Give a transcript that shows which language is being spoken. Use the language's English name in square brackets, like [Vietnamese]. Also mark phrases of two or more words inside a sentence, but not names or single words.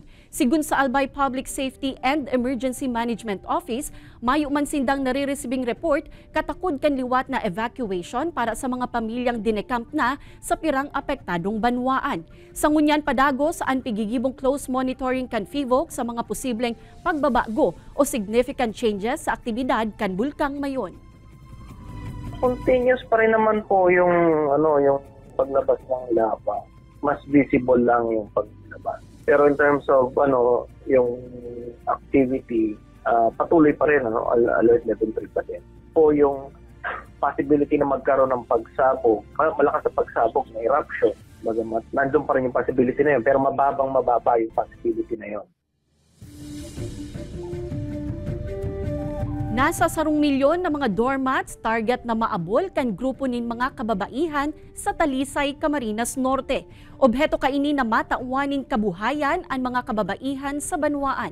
[Bikol] Sigun sa Albay Public Safety and Emergency Management Office, mayo man sindang nare-receiving report katakod kan liwat na evacuation para sa mga pamilyang dinecamp na sa pirang apektadong banwaan. Sa ngunyan padago saan pigigibong [English] close monitoring [Bikol] kan FIVOC sa mga posibleng pagbabago o [English] significant changes [Bikol] sa aktibidad kan bulkang mayon. [Filipino] Continuous pa rin naman po yung yung paglabas ng lava. Mas visible lang yung paglabas. Pero [English] in terms of [Filipino] yung activity, patuloy pa rin alert level 3 pa din. Po yung possibility na magkaroon ng pagsabog, malakas na pagsabog na eruption. Bagamat nandun pa rin yung possibility na yun, pero mababa yung possibility na yun. [Bikol] Nasa 10 milyon na mga doormats target na maabol kan grupo nin mga kababaihan sa Talisay, Camarines Norte. Obheto kaini na matauwanin kabuhayan ang mga kababaihan sa banwaan.